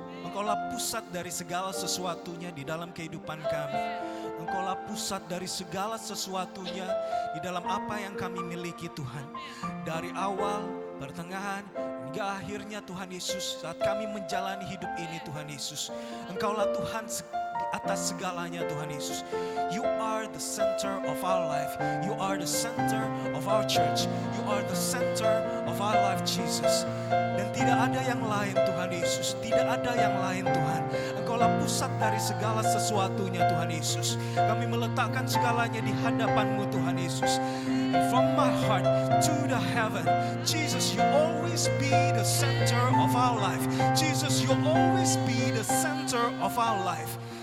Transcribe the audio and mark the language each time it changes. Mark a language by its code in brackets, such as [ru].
[id] Engkaulah pusat dari segala sesuatunya di dalam kehidupan kami. Engkaulah pusat dari segala sesuatunya di dalam apa yang kami miliki Tuhan. Dari awal, pertengahan, hingga akhirnya Tuhan Yesus saat kami menjalani hidup ini Tuhan Yesus. Engkaulah Tuhan di atas segalanya Tuhan Yesus. [en] You are the center of our life. You are the center of our church. You are the center of our life Jesus. [id] Dan tidak ada yang lain Tuhan Yesus. Tidak ada yang lain Tuhan. Engkaulah pusat dari segala sesuatunya Tuhan Yesus. Kami meletakkan segalanya di hadapan-Mu Tuhan Yesus. [en] And from my heart to the heaven, Jesus, you always be the center of our life. Jesus, you always be the center of our life.